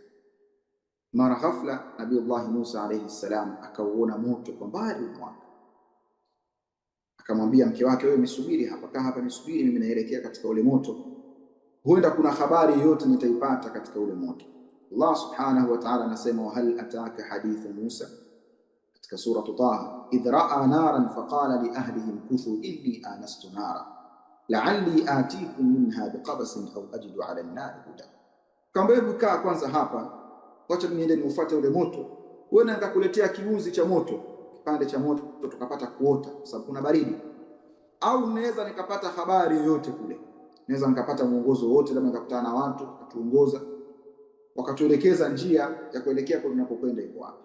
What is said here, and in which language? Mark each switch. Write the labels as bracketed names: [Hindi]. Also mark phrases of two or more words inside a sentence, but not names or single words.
[Swahili] Mara ghafla Nabiiullah Musa [Arabic] عليه السلام [Swahili] akauona moto kwa mbali mwake. Akamwambia mke wake, wewe nisubiri hapa, kaa hapa nisubiri, mimi naelekea katika ule moto, huenda kuna habari yote nitaipata katika ule moto. [Arabic] الله سبحانه وتعالى anasema, وهل أتاك حديث موسى, [Swahili] katika sura Taha, [Arabic] إذ رأى نارا فقال لأهله امكثوا إني آنست نارا لعلي آتيكم منها بقبس أو أجد على النار هدى. [Swahili] Kamba hebu kaa kwanza hapa, wacha niende niufuate ule moto, wewe nitakuletea kiunzi cha moto, kipande cha moto tukapata kuota kwa sababu kuna baridi, au naweza nikapata habari yoyote kule, naweza nikapata mwongozo wote, labda nikakutana na watu watuongoza wakatuelekeza njia ya kuelekea kwa tunapokwenda iko wapi.